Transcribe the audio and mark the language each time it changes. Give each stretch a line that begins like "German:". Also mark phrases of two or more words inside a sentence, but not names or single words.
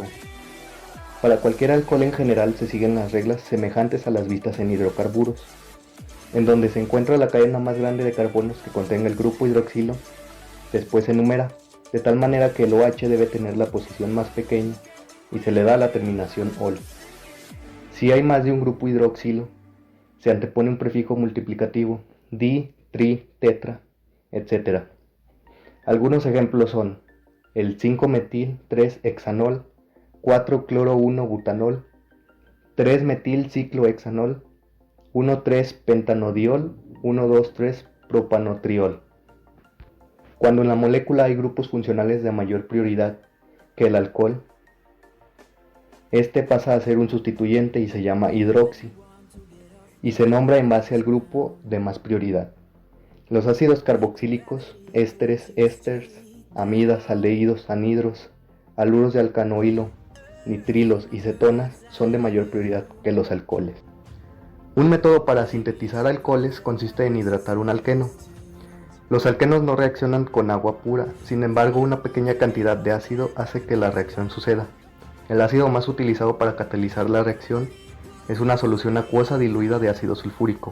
Spanish: Para cualquier alcohol en general se siguen las reglas semejantes a las vistas en hidrocarburos, en donde se encuentra la cadena más grande de carbonos que contenga el grupo hidroxilo, después se enumera, de tal manera que el OH debe tener la posición más pequeña y se le da la terminación ol. Si hay más de un grupo hidroxilo, se antepone un prefijo multiplicativo, di, tri, tetra, etc. Algunos ejemplos son el 5-metil 3-hexanol, 4-cloro-1-butanol, 3-metil-ciclohexanol, 1,3-pentanodiol, 1,2,3-propanotriol. Cuando en la molécula hay grupos funcionales de mayor prioridad que el alcohol, este pasa a ser un sustituyente y se llama hidroxi, y se nombra en base al grupo de más prioridad. Los ácidos carboxílicos, ésteres, ésters, amidas, aldehídos, anhidros, haluros de alcanoilo, nitrilos y cetonas son de mayor prioridad que los alcoholes. Un método para sintetizar alcoholes consiste en hidratar un alqueno. Los alquenos no reaccionan con agua pura, sin embargo una pequeña cantidad de ácido hace que la reacción suceda. El ácido más utilizado para catalizar la reacción es una solución acuosa diluida de ácido sulfúrico.